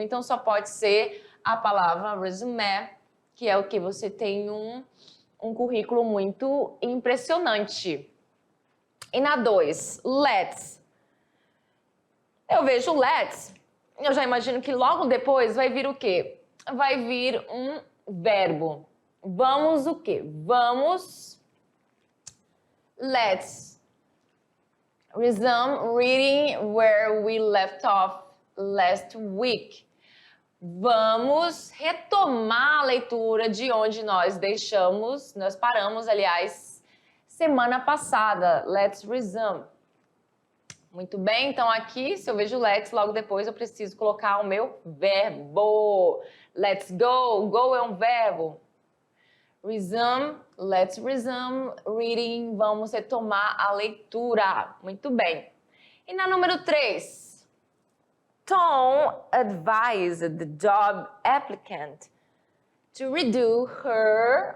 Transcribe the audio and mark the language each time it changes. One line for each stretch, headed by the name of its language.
Portuguese: Então, só pode ser a palavra resume, que é o que você tem um currículo muito impressionante. E na 2, let's. Eu vejo let's, eu já imagino que logo depois vai vir o quê? Vai vir um verbo. Vamos o quê? Vamos,
English: let's resume reading where we left off last week.
Portuguese: Vamos retomar a leitura de onde nós paramos, aliás, semana passada.
English: Let's resume.
Portuguese: Muito bem, então aqui, se eu vejo let's, logo depois eu preciso colocar o meu verbo.
English: Let's go.
Portuguese: Go é um verbo. Resume,
English: let's resume reading.
Portuguese: Vamos retomar a leitura. Muito bem. E na número 3.
English: Tom advised the job applicant to redo her.